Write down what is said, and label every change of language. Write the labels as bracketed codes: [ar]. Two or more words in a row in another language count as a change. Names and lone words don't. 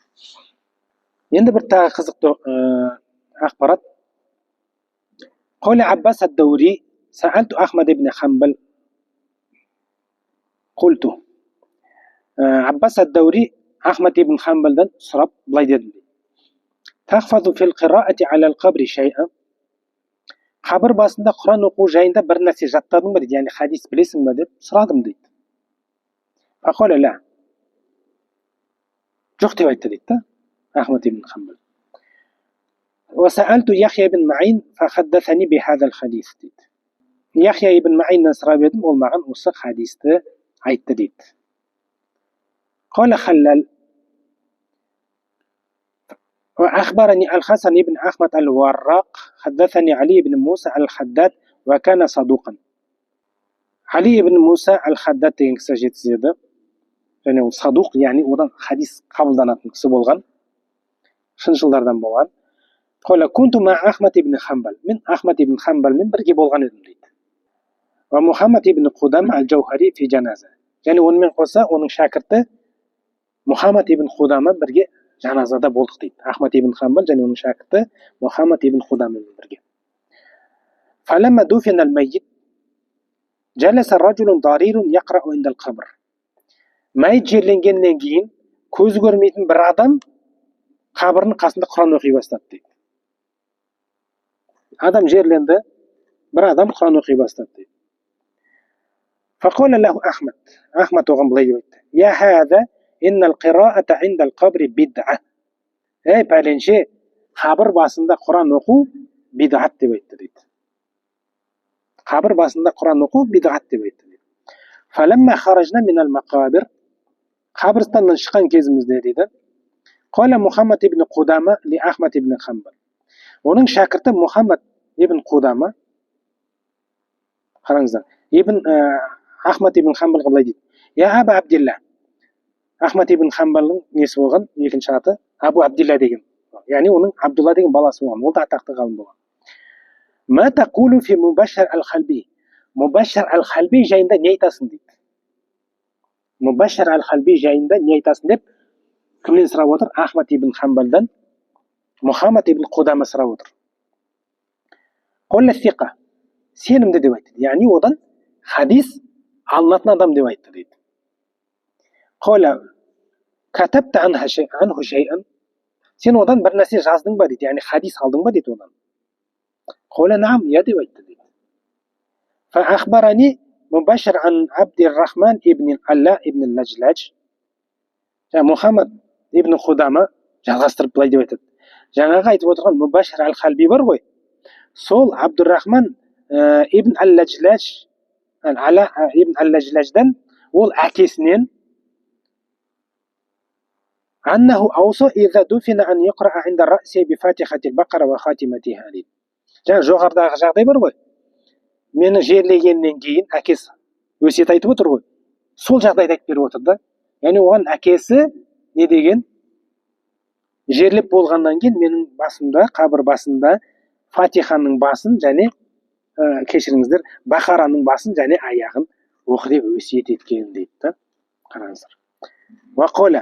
[kk] Енді бір тағы қызықты ақпарат. [ar] قال عباس الدوري سألت أحمد بن حنبل. [kk] Құлту. Аббас ад-Даури Ахмад ибн Хамбалдан сұрап былай деді. [ar] تحفظ في القراءة على القبر شيئا. [kk] Қабір басында Құран оқу жайында бір нәрсе жаттадың ба дейді, яғни хадис білесің ба деп сұрадым дейді. [ar] فقال لا. [kk] Жоқ деп айтты дейді да Ахмад ибн Хамбал. [ar] وسألت يحيى بن معين فحدثني بهذا الحديث дейді. [kk] Яхия ибн Маиннан сұрап едім, ол маған осы хадисті айтты дейді. [ar] قال خلال وأخبرني الحسن بن أحمد الوراق حدثني علي بن موسى الحداد وكان صدوقا. [kk] علي بن موسى الحداد деген кісі жеткізеді. және ол садуқ, яғни одан хадис қабылданатын кісі болған, шыншылдардан болған. [ar] قال كنت مع أحمد بن حنبل. [kk] Мен Ахмад ибн Хамбалмен бірге болған едім дейді. [ar] ومحمد بن قدام الجوهري في جنازة. [kk] және онымен қоса оның шәкірті Мұхаммад ибн Қудаммен бірге жаназада болдық дейді. Ахмад ибн Хамбал және оның шәкірті Мұхаммад ибн Қудаммен бірге. [ar] فلما دفن الميت جلس رجل ضرير يقرأ عند القبر. [kk] Мәйіт жерленгеннен кейін көз көрмейтін бір адам қабірдің қасында Құран оқи бастады дейді. Адам жерленді, бір адам Құран оқи бастады дейді. [ar] فقال له أحمد. [kk] Ахмад оған былай деп айтты. [ar] يا هذا إن القراءة عند القبر بدعة. [kk] Пәленше, қабір басында Құран оқу бидғат деп айтты дейді. Қабір басында Құран оқу бидғат деп айтты дейді. [ar] فلما خرجنا من المقابر. [kk] Қабірстаннан шыққан кезімізде дейді. [ar] قال محمد بن قدامة لأحمد بن حنبل. [kk] Оның шәкірті Мұхаммад ибн Қудама, қараңыздар, Ахмад ибн Хамбалға былай дейді. [ar] يا أبا عبد الله. [kk] Ахмад ибн Хамбалның несі болған, екінші аты Абу Абдилла деген. Яғни оның Абдулла деген баласы болған. Ол да атақты ғалым болған. [ar] ما تقول في مبشر الحلبي. [kk] Мубашшар аль-Халби жайында не айтасың дейді. Мубашшар аль-Халби жайында не айтасың деп кімнен сұрап отыр? Ахмад ибн Хамбалдан Мұхаммад ибн Қудама сұрап отыр. [ar] قال ثقة. [kk] Сенімді деп айтты. Яғни одан хадис алынатын адам деп айтты дейді. [ar] قال كتبت عنه شيئا. [kk] Сен одан бір нәрсе жаздың ба дейді. Яғни хадис алдың ба дейді одан. [ar] قال نعم, [kk] я деп айтты дейді. [ar] فأخبرني مبشر عن عبد الرحمن بن العلاء بن اللجلاج. [kk] Мұхаммад ибн Қудама жалғастырып былай деп айтады. Жаңағы айтып отырған Мубашшар аль-Халби бар ғой. Сол Абдур-Рахман ибн Аль-Лажлаж, Алла ибн Аль-Лажлаждан ол әкесінен [ar] أنه أوصى إذا دفن أن يقرأ عند رأسه بفاتحة البقرة وخاتمتها [kk] дейді. Жаңа жоғарыдағы жағдай бар ғой. Мені жерлегеннен кейін әкесі өсиет айтып отыр ғой. Сол жағдайды айтып беріп отыр да. Яғни оған әкесі не деген? Жерлеп болғаннан кейін менің басымда, қабір басында Фатиханың басын және кешіріңіздер, Бақараның басын және аяғын оқы деп өсиет еткен дейді да.